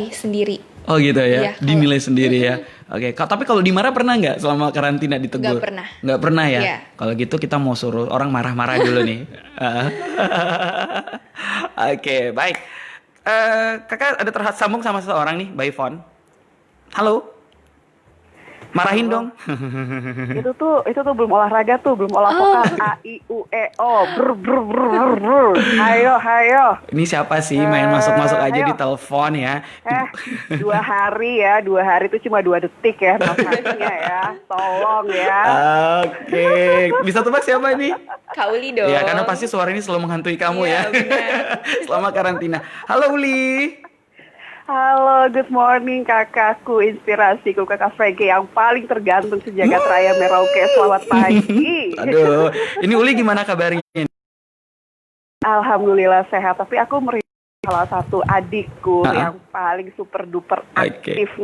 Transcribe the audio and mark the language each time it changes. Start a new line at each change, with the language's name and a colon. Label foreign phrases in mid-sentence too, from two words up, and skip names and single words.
Indonesian: Oh gitu ya, dinilai sendiri ya. Oke, tapi kalau dimarah pernah nggak selama karantina ditegur? Nggak pernah. Nggak pernah ya? Iya. Kalau gitu kita mau suruh orang marah-marah dulu nih. Oke, baik. Kakak ada tersambung sama seseorang nih
English: by phone.
Indonesian: Halo. Marahin dong. Itu tuh belum olahraga tuh, belum olah vokal. A I U E O. Brr brr brr brr brr. Hayo. Ini siapa sih main masuk-masuk aja ayo. di telepon ya? 2 hari ya, 2 hari itu cuma 2 detik ya masanya ya. Tolong ya. Oke, bisa tebak siapa ini? Kak Uli dong. Ya, karena pasti suara ini selalu menghantui kamu ya. Iya, benar. Selama karantina. Halo Uli. Halo,
English: good morning
Indonesian: kakakku, inspirasiku kakak Frankie yang paling tergantung sejagat raya Merauke. Selamat pagi. Aduh, ini Uli gimana kabarnya? Alhamdulillah sehat, tapi aku merindu salah satu adikku yang paling
English: super duper
Indonesian: aktifnya.